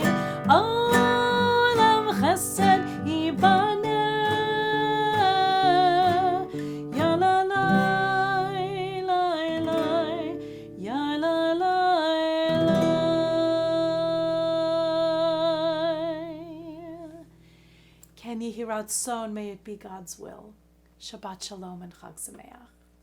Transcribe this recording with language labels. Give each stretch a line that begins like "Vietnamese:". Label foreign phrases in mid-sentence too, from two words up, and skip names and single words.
Hebrew: עולם חסד יבנה, Yala lai lai lai, Yala lai lai. כן יהי רצון,
English: may it be God's will.
Hebrew: שבת שלום and חג שמח.